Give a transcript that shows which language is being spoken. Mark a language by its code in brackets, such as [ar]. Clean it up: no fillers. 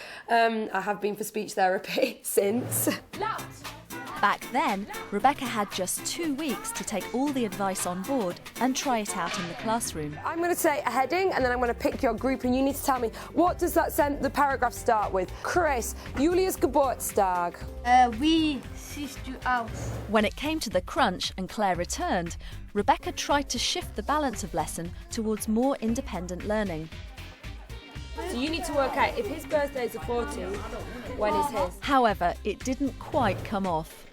[en] I have been for speech therapy since. Back then, Rebecca had just 2 weeks to take all the advice on board and try it out in the classroom. I'm going to say a heading and then I'm going to pick your group and you need to tell me, what does the paragraph start with? [de] Chris, Julius Geburtstag. Wie siehst du aus? [en] When it came to the crunch and Claire returned, Rebecca tried to shift the balance of lesson towards more independent learning. So you need to work out if his birthday is the 14th, when is his? However, it didn't quite come off.